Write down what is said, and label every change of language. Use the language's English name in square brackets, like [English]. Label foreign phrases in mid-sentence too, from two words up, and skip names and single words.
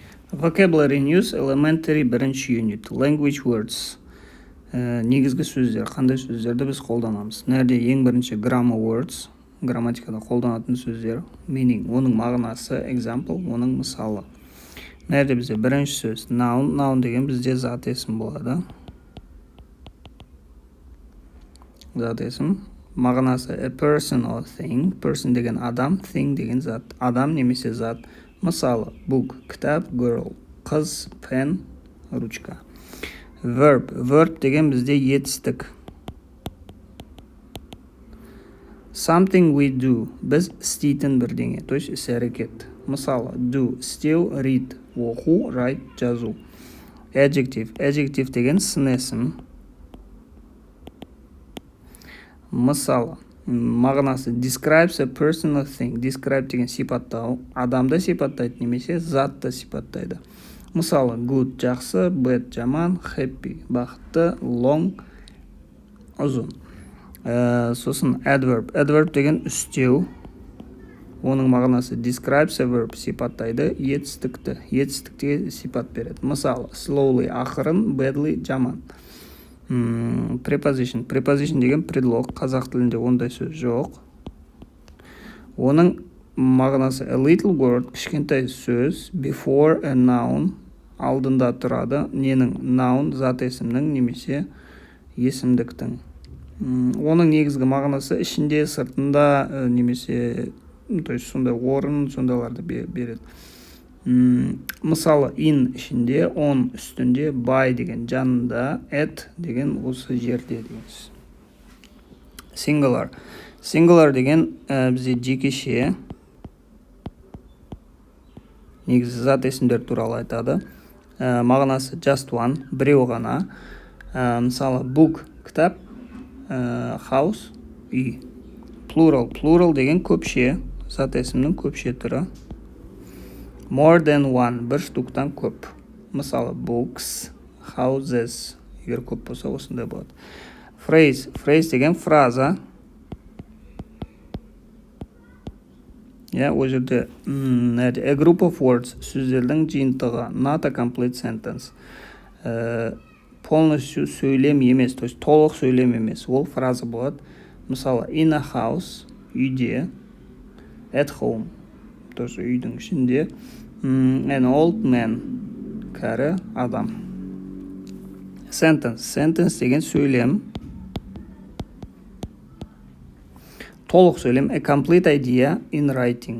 [English] Vocabulary News Elementary бірінші unit. Language words. [Kazakh] Негізгі сөздер. Қандай сөздерді біз қолданамыз? Нәрде ең бірінші [English] grammar words. [Kazakh] Грамматикада қолданатын сөздер. Meaning, оның мағынасы. Example, оның мысалы. Нәрде бізде бірінші сөз. [English] Noun. Noun [Kazakh] деген бізде зат есім болады. Зат есім. [English] Мағынасы a person or thing. Person [Kazakh] деген адам. Thing деген зат. Адам немесе зат. Мысалы, book, кітап, girl, қыз, pen, ручка. [English] Verb. Verb [Kazakh] деген бізде етістік. [English] Something we do. [Kazakh] Біз істейтін бірдеңе. [Russian] То есть [Kazakh] іс-әрекет. Мысалы, do, істеу, read, оқу, write, жазу. [English] Adjective. Adjective [Kazakh] деген сын есім. Мысалы, мағынасы [English] describes a person or thing. [Kazakh] Describe деген сипаттау. Адамды сипаттайды немесе затты сипаттайды. Мысалы, good жақсы, bad жаман, happy бақытты, long ұзын. Сосын [English] adverb. Adverb [Kazakh] деген үстеу. Оның мағынасы [English] describes a verb [Kazakh] сипаттайды етістікті. Етістікте сипат береді. Мысалы, slowly ақырын, badly жаман. Preposition. Preposition деген предлог. Қазақ тілінде ондай сөз жоқ. Оның мағынасы [English] a little word, [Kazakh] кішкентай сөз, [English] before a noun, [Kazakh] алдында тұрады. Ненің? Noun, зат есімнің немесе есімдіктің. Оның негізгі мағынасы ішінде, сыртында немесе, [Russian] то есть [Kazakh] сондай орын, сондайларды береді. Мысалы, in ішінде, on үстінде, by деген жанында, at деген осы жерде дегенсіз. [English] Singular. Singular [Kazakh] деген бізде жекеше. Негізі зат есімдер туралы айтады. [English] Мағынасы just one, [Kazakh] біреу ғана. Мысалы, book, кітап, house, үй. [English] Plural. Plural [Kazakh] деген көпше, зат есімнің көпше түрі. [English] More than one, [Kazakh] бір штуктан көп. Мысалы, [English] books, houses, [Kazakh] егер көп болса, осындай болады. [English] Phrase. Phrase [Kazakh] деген фраза. О жерде [English] a group of words, [Kazakh] сөздердің жиынтығы. [English] Not a complete sentence. [Kazakh] Полностью сөйлем емес, [Russian] то есть [Kazakh] толық сөйлем емес. Ол фраза болады. Мысалы, [English] in a house, үйде. At home, [Kazakh] тоже үйдің ішінде. [English] An old man, [Kazakh] кәрі адам. [English] Sentence. Sentence [Kazakh] деген сөйлем. Толық сөйлем. [English] A complete idea in writing.